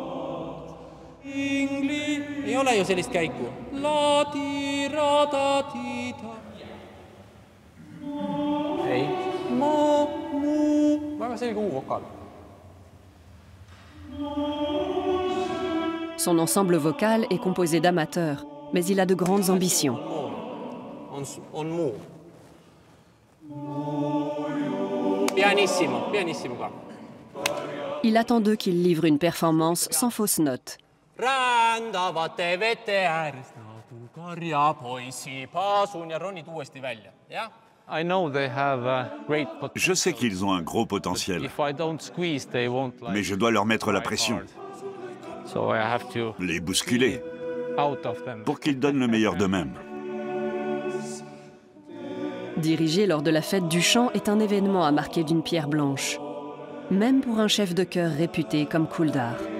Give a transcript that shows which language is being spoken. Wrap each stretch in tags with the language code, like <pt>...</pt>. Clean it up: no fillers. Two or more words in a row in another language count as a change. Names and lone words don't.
<et>Ei ole ju sellist käiku. Ei. Väga selge U-vokaal.</et> <fr>Son ensemble vocal est composé d'amateurs, mais il a de grandes ambitions.</fr> <et>On muu. Pianissimo, pianissimo ka.</et> <fr>Il attend d'eux qu'ils livrent une performance sans fausse note.</fr> <et>Rändavate vete äärest nagu karjapoisi paasun ja ronid uuesti välja, jah?</et> <fr>Je sais qu'ils ont un gros potentiel, mais je dois leur mettre la pression, les bousculer, pour qu'ils donnent le meilleur d'eux-mêmes. Diriger lors de la fête du chant est un événement à marquer d'une pierre blanche, même pour un chef de chœur réputé comme Kuldar.</fr>